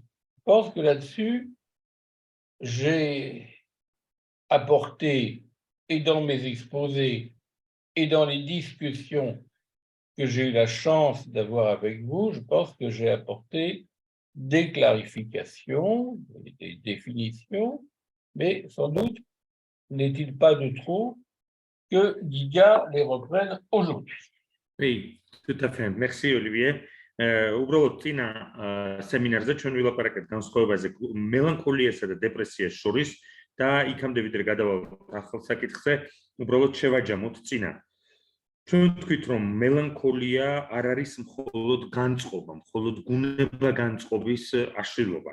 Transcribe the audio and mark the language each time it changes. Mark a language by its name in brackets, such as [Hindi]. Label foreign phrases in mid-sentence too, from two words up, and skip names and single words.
[French] Je pense que là-dessus, j'ai apporté, et dans mes exposés, et dans les discussions que j'ai eu la chance d'avoir avec vous, je pense que j'ai apporté des clarifications, des définitions, mais sans doute n'est-il pas de trop que Giga les reprenne aujourd'hui. Oui, tout à fait. Merci, Olivier. [Georgian] უბრალოდ წინა სემინარზე ჩვენ ვილაპარაკეთ განსხვავებაზე მელანქოლიასა და დეპრესიას შორის და იქამდე ვიდრე გადავალთ ახალ საკითხზე, უბრალოდ შევაჯამოთ წინა. ჩვენ ვთქვით, რომ მელანქოლია არ არის მხოლოდ განწყობა, მხოლოდ გუნება განწყობის აშლილობა.